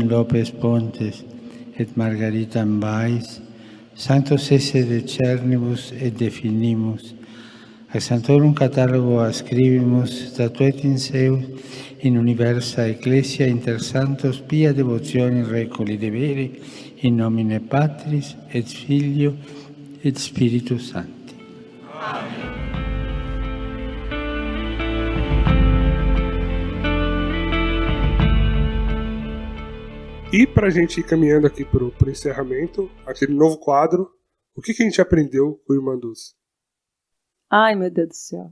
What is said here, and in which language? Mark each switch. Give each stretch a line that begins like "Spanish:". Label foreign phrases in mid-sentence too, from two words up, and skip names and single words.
Latin: Lopes Pontes et Margarita Ambais, Sanctos esse de cernibus et definimus, ac Sanctorum catalogo ascribimus, statuetin seus in universa ecclesia inter santos pia devotione recoli devere, in nomine Patris et Filio et Spiritus Sancti.
Portuguese: E pra gente ir caminhando aqui pro encerramento, aquele novo quadro, o que a gente aprendeu com o Irmã Dulce? Ai, meu Deus do céu.